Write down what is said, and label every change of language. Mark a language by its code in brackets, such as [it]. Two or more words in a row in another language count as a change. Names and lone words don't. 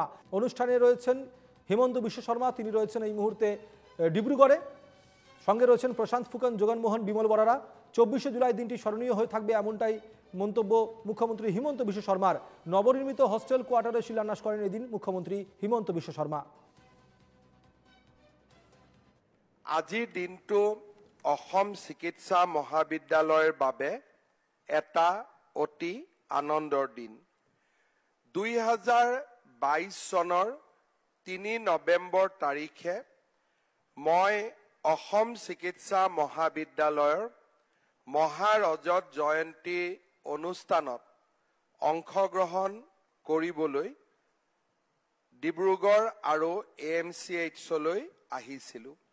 [bn] অনুষ্ঠানে রয়েছেন হিমন্ত বিশ্ব শর্মা, তিনি রয়েছেন এই মুহূর্তে ডিব্রুগড়ে। সঙ্গে রয়েছেন প্রশান্ত ফুকন, জগনমোহন, বিমল বরারা। 24শে জুলাই দিনটি স্মরণীয় হয়ে থাকবে এমনটাই মন্তব্য মুখ্যমন্ত্রী হিমন্ত বিশ্ব শর্মার। নবনির্মিত [en] hostel quarter [bn] শিলান্যাস করেন এদিন মুখ্যমন্ত্রী হিমন্ত বিশ্ব শর্মা। [as] আজিৰ দিনটো অসম চিকিৎসা মহাবিদ্যালয়ৰ বাবে এটা অতি আনন্দৰ দিন। 2022 চনৰ 3 নৱেম্বৰ তাৰিখে মই অসম চিকিৎসা মহাবিদ্যালয়ৰ মহাৰজত জয়ন্তী অনুষ্ঠানত অংশগ্ৰহণ কৰিবলৈ ডিব্ৰুগড় আৰু AMCHলৈ আহিছিলোঁ।